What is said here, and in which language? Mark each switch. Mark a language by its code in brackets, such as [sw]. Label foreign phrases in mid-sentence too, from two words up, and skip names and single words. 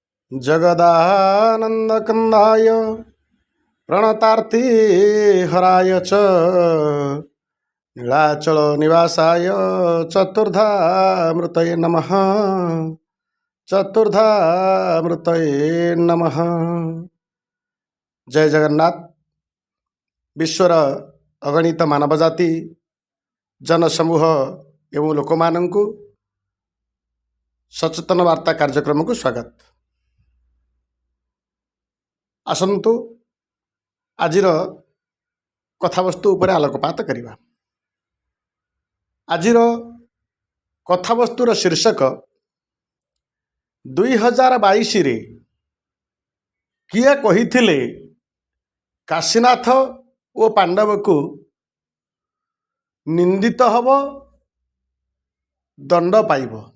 [sa] जगदानन्दकन्दाय प्रणतार्तिहराय च नीलाचलनिवासाय चतुर्धामृतये नमः। चतुर्धामृतये नमः। [or] ଜୟ ଜଗନ୍ନାଥ। ବିଶ୍ୱର ଅଗଣିତ ମାନବ ଜାତି ଜନସମୂହ ଏବଂ ଲୋକମାନଙ୍କୁ ସଚେତନ ବାର୍ତ୍ତା କାର୍ଯ୍ୟକ୍ରମକୁ ସ୍ୱାଗତ। ଆସନ୍ତୁ ଆଜିର କଥାବସ୍ତୁ ଉପରେ ଆଲୋକପାତ କରିବା। ଆଜିର କଥାବସ୍ତୁର ଶୀର୍ଷକ 2022 ରେ କିଏ କହିଥିଲେ କାଶୀନାଥ ଓ ପାଣ୍ଡବକୁ ନିନ୍ଦିତ ହେବ ଦଣ୍ଡ ପାଇବ।